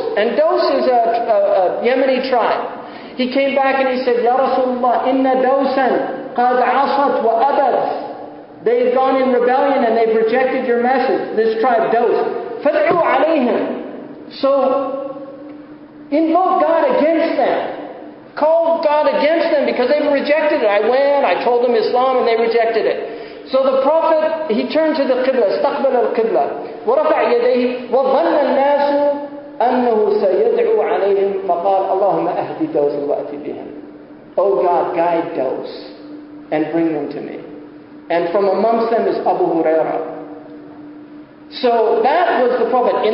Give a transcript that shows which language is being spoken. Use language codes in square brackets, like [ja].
[en] And Daws is a Yemeni tribe. He came back and he said, [ar] Ya Rasulullah, inna Dawsan qad asat wa abad. [en] They've gone in rebellion and they've rejected your message. This tribe, Daws. [ar] Fad'u alayhim. [en] So, invoke God against them. Call God against them because they've rejected it. I went, I told them Islam and they rejected it. So the Prophet, he turned to the Qibla, [ar] استقبل القبلة ورفع يديه وظن الناس أنه سيدعو عليهم فقال اللهم أهدي دوس وأتي بهم. [en] Oh God, guide Daws and bring them to me. And from amongst them is Abu Hurairah. So that was the Prophet.